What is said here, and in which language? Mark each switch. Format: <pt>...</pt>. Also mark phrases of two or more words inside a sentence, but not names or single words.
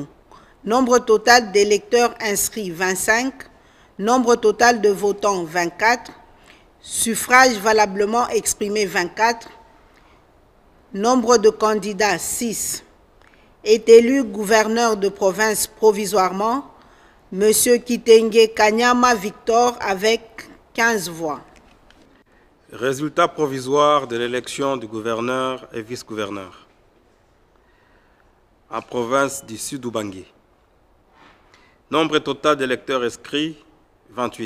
<fr>Nombre total d'électeurs inscrits, 25. Nombre total de votants, 24. Suffrages valablement exprimés, 24. Nombre de candidats, 6. Est élu gouverneur de province provisoirement, M. Kitenge Kanyama Victor avec 15 voix. Résultat provisoire de l'élection du gouverneur et vice-gouverneur en province du Sud-Ubangi. Nombre total d'électeurs inscrits, 28.</fr>